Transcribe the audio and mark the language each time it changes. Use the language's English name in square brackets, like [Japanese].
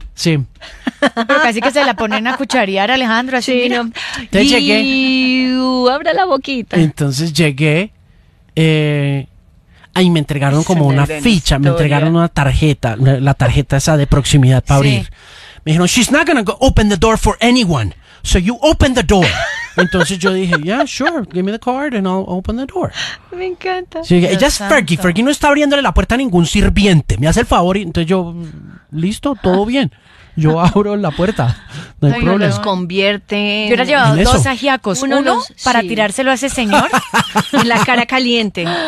[Spanish] Sí. Pero casi que se la ponen a cucharear a Alejandro, así. Sí, no. Entonces llegué. Abre la boquita. Entonces llegué. Ahí me entregaron como una ficha, me entregaron una tarjeta, la tarjeta esa de proximidad para abrir. Me dijeron, [English] she's not gonna go open the door for anyone, so you open the door. [Spanish] Entonces yo dije, [English] yeah, sure, give me the card and I'll open the door. [Spanish] Me encanta. Sí, ella es Fergie, Fergie no está abriéndole la puerta a ningún sirviente, me hace el favor y entonces yo, listo, todo bien. Yo abro la puerta, no hay problema. Los convierte. Yo hubiera llevado dos ajiacos, uno los, para tirárselo a ese señor y la cara caliente